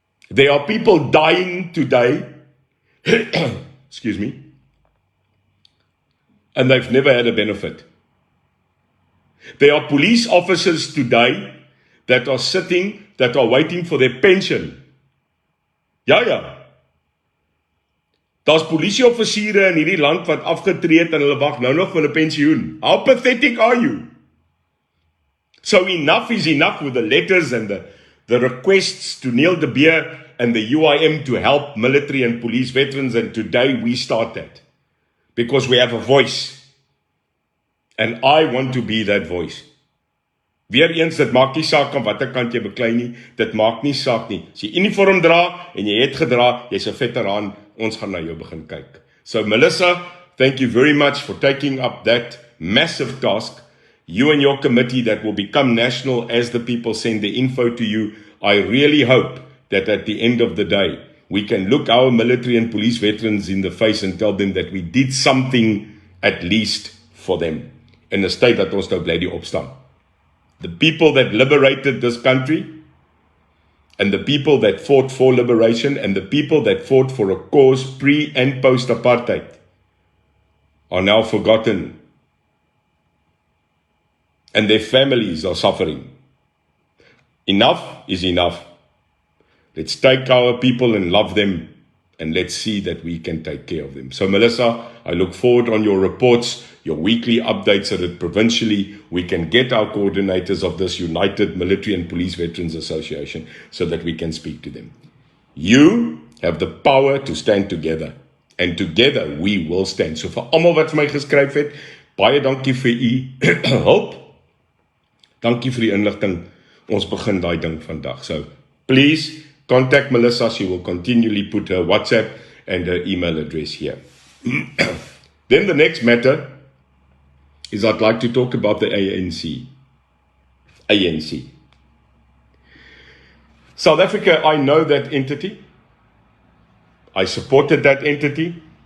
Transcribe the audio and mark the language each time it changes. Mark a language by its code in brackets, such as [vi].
[en] There are people dying today, excuse me, and they've never had a benefit. There are police officers today that are sitting, that are waiting for their pension. [af] Ja. Daar's polisieoffisiere in hierdie land wat afgetree het en hulle wag nou nog vir 'n pensioen. [en] How pathetic are you? So enough is enough with the letters and the requests to Neil de Beer and the UIM to help military and police veterans, and today we start that. Because we have a voice. And I want to be that voice. [af] Weereens, dit maak nie saak aan watter kant jy beklei nie, dit maak nie saak nie. As jy uniform dra en jy het gedra, jy's 'n veteraan, ons gaan na jou begin kyk. [en] So Melissa, thank you very much for taking up that massive task. You and your committee that will become national as the people send the info to you. I really hope that at the end of the day, we can look our military and police veterans in the face and tell them that we did something at least for them. [af] In 'n state dat ons nou bly die opstaan. [en] The people that liberated this country, and the people that fought for liberation, and the people that fought for a cause pre- and post-apartheid, are now forgotten. And their families are suffering. Enough is enough. Let's take our people and love them, and let's see that we can take care of them. So Melissa, I look forward on your reports, your weekly updates, so that provincially we can get our coordinators of this United Military and Police Veterans Association so that we can speak to them. You have the power to stand together, and together we will stand. [af] So vir almal wat vir my geskryf het, baie dankie vir u hulp. Dankie vir die inligting. Ons begin daai ding vandag. [en] So please contact Melissa. She will continually put her WhatsApp and her email address here. Then the next matter is I'd like to talk about the ANC. ANC. South Africa, I know that entity. I supported that entity.